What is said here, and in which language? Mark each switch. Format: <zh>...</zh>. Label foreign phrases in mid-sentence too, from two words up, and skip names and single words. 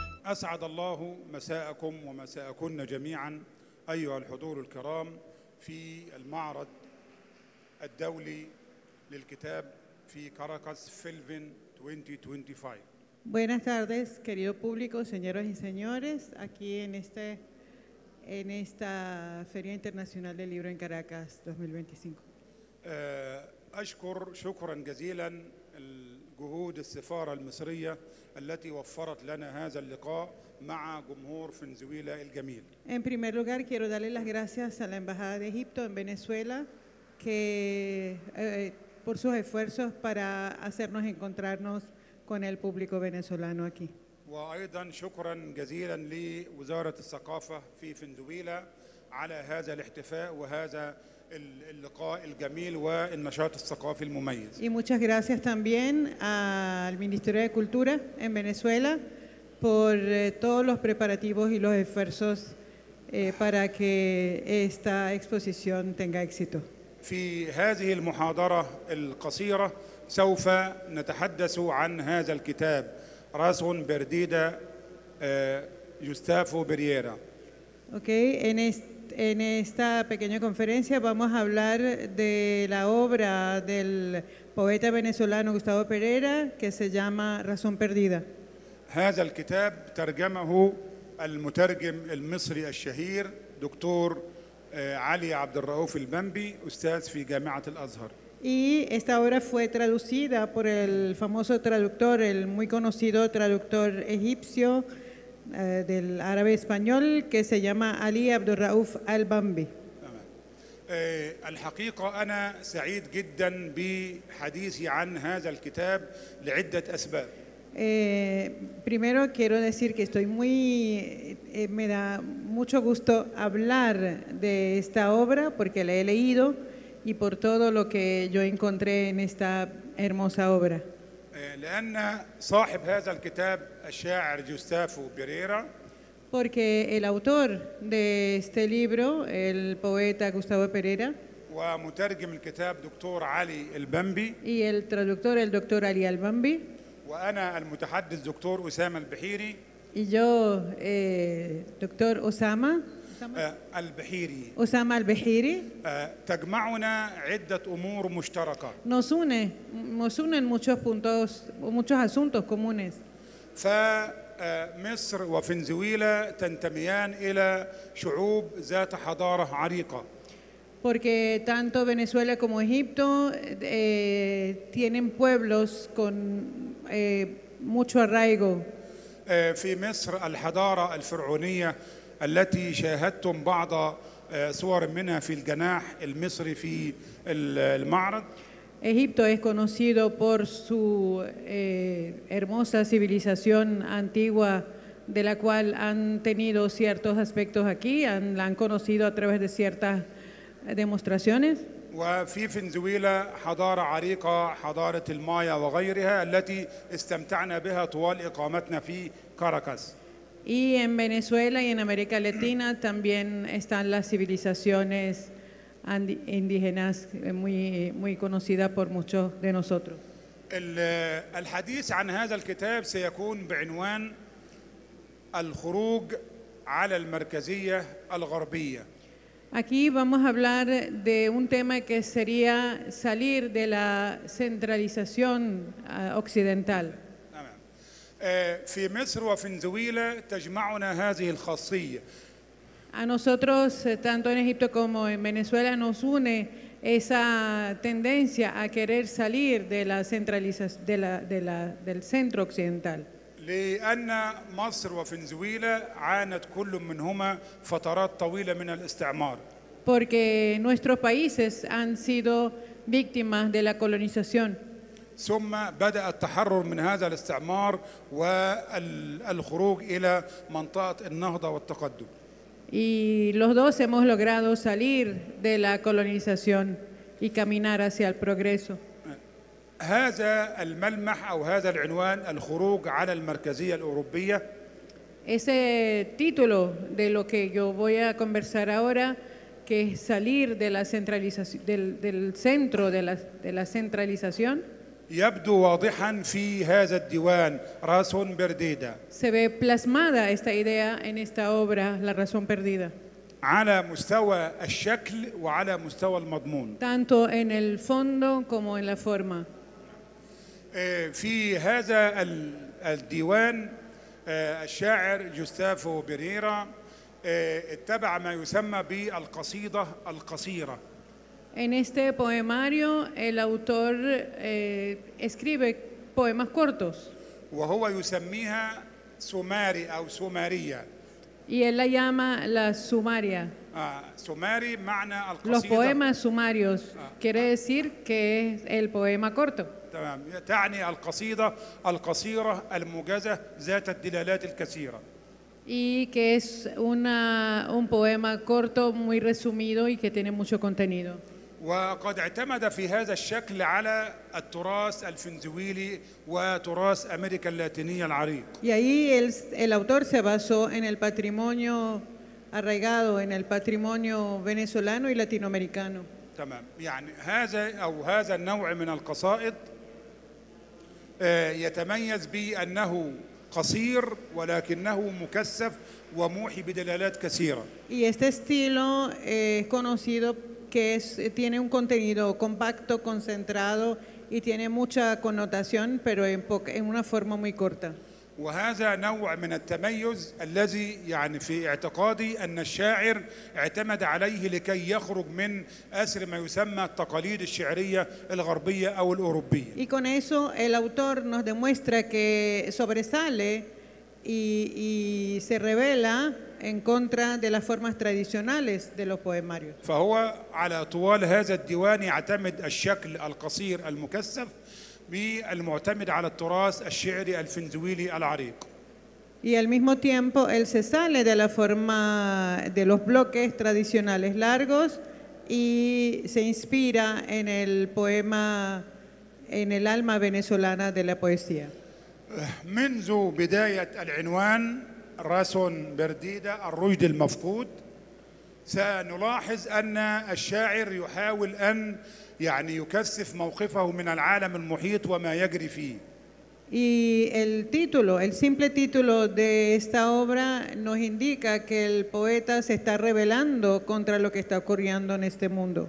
<ar>أسعد الله مساءكم ومساءكن جميعا أيها الحضور الكرام في المعرض الدولي للكتاب في كاراكاس فيلفين 2025.</ar> <es>Buenas tardes, querido público, señoras y señores, aquí en esta Feria Internacional del Libro en Caracas 2025.</es> <ar>أشكر شكرا جزيلا جهود السفارة المصرية التي وفرت لنا هذا اللقاء مع جمهور فنزويلا الجميل.</ar> <es>En primer lugar, quiero darle las gracias a la Embajada de Egipto en Venezuela por sus esfuerzos para hacernos encontrarnos con el público venezolano aquí.</es> <ar>وأيضا شكرا جزيلا لوزارة الثقافة في فنزويلا على هذا الاحتفاء وهذا اللقاء الجميل والنشاط الثقافي المميز.</ar> <es>Y muchas gracias también al Ministerio de Cultura en Venezuela por todos los preparativos y los esfuerzos para que esta exposición tenga éxito.</es> <ar>في هذه المحاضرة القصيرة سوف نتحدث عن هذا الكتاب راسون برديدا جوستافو برييرا.</ar> <es>En esta pequeña conferencia vamos a hablar de la obra del poeta venezolano Gustavo Pereira que se llama Razón Perdida.</es> <ar>هذا الكتاب ترجمه المترجم المصري الشهير دكتور علي عبد الرؤوف البنبي أستاذ في جامعة الأزهر.</ar> <es>Y esta obra fue traducida por el famoso traductor, el muy conocido traductor egipcio del árabe español que se llama Ali Abdurrauf al-Bambi.</es> <ar>الحقيقة أنا سعيد جدا بحديثي عن هذا الكتاب لعدة أسباب.</ar> <es>Primero quiero decir que me da mucho gusto hablar de esta obra porque la he leído y por todo lo que yo encontré en esta hermosa obra.</es> <ar>لأن صاحب هذا الكتاب الشاعر جوستافو بيريرا</ar> <es>Porque el autor de este libro, el poeta Gustavo Pereira,</es> <ar>ومترجم الكتاب دكتور علي البنبي</ar> <es>y el traductor, el doctor Ali al-Bambi,</es> <ar>وأنا المتحدث دكتور أسامة البحيري</ar> <es>y yo, doctor Osama</es> <ar>البحيري</ar> <es>al-Behiri,</es> <ar>تجمعنا عدة أمور مشتركة.</ar> <es>nos unen muchos asuntos comunes.</es> <ar>فمصر وفنزويلا تنتميان إلى شعوب ذات حضارة عريقة.</ar> <es>Porque tanto Venezuela como Egipto tienen pueblos con mucho arraigo.</es> <ar>في مصر الحضارة الفرعونية التي شاهدتم بعض صور منها في الجناح المصري في المعرض.</ar> <es>Egipto es conocido por su hermosa civilización antigua, de la cual han tenido ciertos aspectos aquí, la han conocido a través de ciertas demostraciones.</es> <ar>وفي فنزويلا حضارة عريقة حضارة المايا وغيرها التي استمتعنا بها طوال إقامتنا في كاراكاس.</ar> <es>Y en Venezuela y en América Latina también están las civilizaciones indígenas muy conocidas por muchos de nosotros.</es> <ar>الحديث عن هذا الكتاب سيكون بعنوان الخروج على المركزية الغربية.</ar> <es>Aquí vamos a hablar de un tema que sería salir de la centralización occidental.</es> <ar>في مصر وفنزويلا تجمعنا هذه الخاصية.</ar> <es>A nosotros, tanto en Egipto como en Venezuela, nos une esa tendencia a querer salir de la centralización del centro occidental.</es> <ar>لأن مصر وفنزويلا عانت كل منهما فترات طويلة من الاستعمار.</ar> <es>Porque nuestros países han sido víctimas de la colonización.</es> <ar>ثم بدأ التحرر من هذا الاستعمار والخروج إلى منطقة النهضة والتقدم.</ar> <es>Y los dos hemos logrado salir de la colonización y caminar hacia el progreso.</es> <ar>هذا الملمح أو هذا العنوان الخروج على المركزية الأوروبية.</ar> <es>Ese título de lo que yo voy a conversar ahora, que es salir de la centralización, del centro de la centralización,</es> <ar>يبدو واضحا في هذا الديوان راسون برديدة</ar> <es>Se ve plasmada esta idea en esta obra, La razón perdida,</es> <ar>على مستوى الشكل وعلى مستوى المضمون.</ar> <es>tanto en el fondo como en la forma.</es> <ar>في هذا الديوان الشاعر جوستافو بيريرا اتبع ما يسمى بالقصيدة القصيرة.</ar> <es>En este poemario, el autor escribe poemas cortos</es> <ar>وهو يسميها سوماري أو سومارية.</ar> <es>y él la llama la sumaria.</es> <ar>سوماري معنى</ar> <es>Los</es> <ar>القصيدة.</ar> <es>poemas sumarios quiere decir que es el poema corto.</es> <ar>تمام، تعني القصيدة القصيرة الموجزة ذات الدلالات الكثيرة.</ar> <es>Y que es un poema corto, muy resumido y que tiene mucho contenido.</es> <ar>وقد اعتمد في هذا الشكل على التراث الفنزويلي وتراث أمريكا اللاتينية العريق.</ar> <es>Y ahí el autor se basó en el patrimonio arraigado, en el patrimonio venezolano y latinoamericano.</es> <ar>تمام، يعني هذا النوع من القصائد يتميز بأنه قصير ولكنه مكثف وموحي بدلالات كثيرة.</ar> <es>Y este estilo es conocido que tiene un contenido compacto, concentrado y tiene mucha connotación, pero en una forma muy corta.</es> <ar>وهذا نوع من التميز الذي يعني في اعتقادي أن الشاعر اعتمد عليه لكي يخرج من أسر ما يسمى التقاليد الشعرية الغربية أو الأوروبية.</ar> <es>Y con eso el autor nos demuestra que sobresale y se revela en contra de las formas tradicionales de los poemarios.</es> <ar>فهو على طوال هذا الديوان يعتمد الشكل القصير المكثف بالمعتمد على التراث الشعري الفنزويلي العريق.</ar> <es>Y al mismo tiempo él se sale de la forma de los bloques tradicionales largos y se inspira en el poema, en el alma venezolana de la poesía.</es> <ar>منذ بداية العنوان راسون برديدة الرشد المفقود سنلاحظ أن الشاعر يحاول أن يعني يكثف موقفه من العالم المحيط وما يجري فيه.</ar> <es>Y el título, el simple título de esta obra nos indica que el poeta se está rebelando contra lo que está ocurriendo en este mundo.</es>